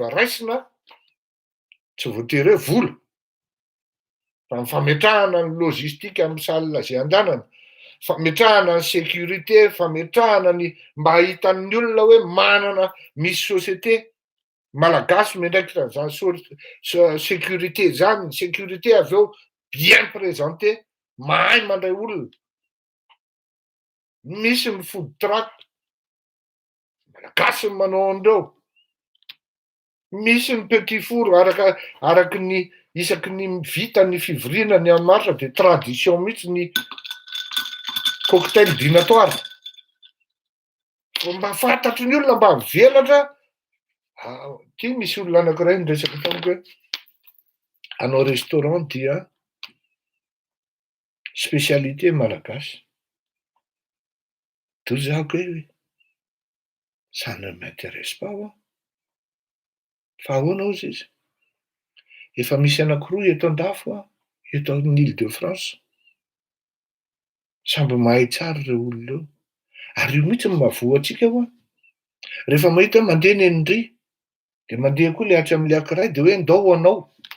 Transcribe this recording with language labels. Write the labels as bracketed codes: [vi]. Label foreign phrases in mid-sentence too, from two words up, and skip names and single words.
[mg] raisina tsy voatery hoe vola fa mifametrahana ny logistique amin'ny salle zay andehanana, fametrahana ny sécurité, fametrahana ny mba hitan'ny olona hoe manana misy société malagasy miandraikitra zany sécurité zany, ny sécurité avy eo [fr] bien présenté [mg] mahay mandray olona, misy ny [en] food truck [mg] malagasy ny manao an'ireo, misy ny [fr] petit four [mg] araky ny isaky ny vita ny fivoriana ny hamaritra dia tradition mihitsy ny [fr] cocktail dînatoire [mg] mba fantatry ny olona mba mivelatra. Ty misy olona anankiray niresaka tamiko hoe hanao restaurant dia spécialité malagasy to zako hoe [fr] ça ne m'intéresse pas [mg] fa ahoana ozy izy efa misy anankiroa eto an-dafo eto amin'ny Île-de-France samby mahay tsara ireo olona eo ary io mihitsy ny mahavoa antsika rehefa mahita mandeha eny Henry De mandeha koa le atry amin'le ankiray de hoe ndao anao.